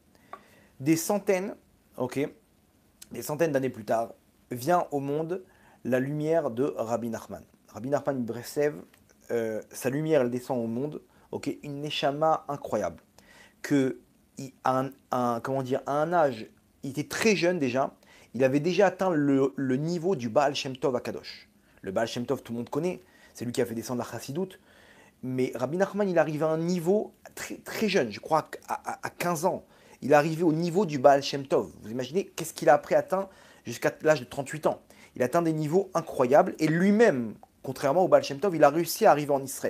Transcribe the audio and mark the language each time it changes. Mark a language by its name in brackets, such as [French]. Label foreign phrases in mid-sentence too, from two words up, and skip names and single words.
[French] Des centaines, ok, des centaines d'années plus tard, vient au monde la lumière de Rabbi Nachman. Rabbi Nachman Breslev, sa lumière, elle descend au monde, ok, une neshama incroyable. Que comment dire, à un âge, il était très jeune déjà, il avait déjà atteint le niveau du Baal Shem Tov à Kadosh. Le Baal Shem Tov, tout le monde connaît, c'est lui qui a fait descendre la Chassidoute. Mais Rabbi Nachman, il arrive à un niveau très, très jeune, je crois à 15 ans. Il est arrivé au niveau du Baal Shem Tov. Vous imaginez qu'est-ce qu'il a après atteint jusqu'à l'âge de 38 ans. Il a atteint des niveaux incroyables et lui-même, contrairement au Baal Shem Tov, il a réussi à arriver en Israël.